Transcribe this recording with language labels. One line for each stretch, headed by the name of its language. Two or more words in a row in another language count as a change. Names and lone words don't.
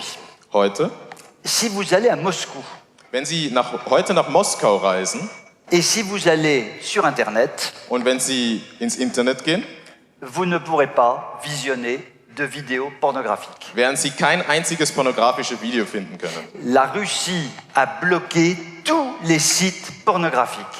German: Heute,
French: si vous allez à Moscou
German: wenn Sie heute nach Moskau reisen
French: et si vous allez sur Internet,
German: und wenn Sie ins Internet gehen,
French: vous ne pourrez pas visionner de vidéos pornographiques.
German: werden Sie kein einziges pornografisches Video finden können.
French: La Russie a bloqué tous les sites pornographiques.